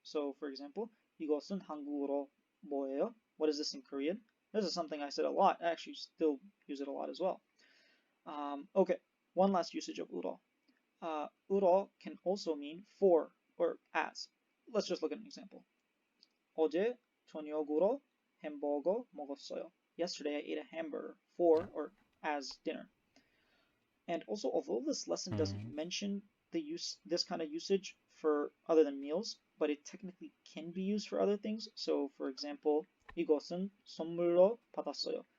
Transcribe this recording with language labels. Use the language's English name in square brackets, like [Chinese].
[English] So, for example, [Korean] 이것은 한국어로 뭐예요? [English] What is this in Korean? This is something I said a lot. I actually still use it a lot as well. Okay, one last usage of 울어. 울어 can also mean for or as. Let's just look at an example. [Korean] 어제 저녁으로 햄버거 먹었어요. [English] Yesterday I ate a hamburger for or as dinner. And also, although this lesson doesn't mention this kind of usage for other than meals, but it technically can be used for other things. So, for example, [Korean] 이것은 선물로 받았어요.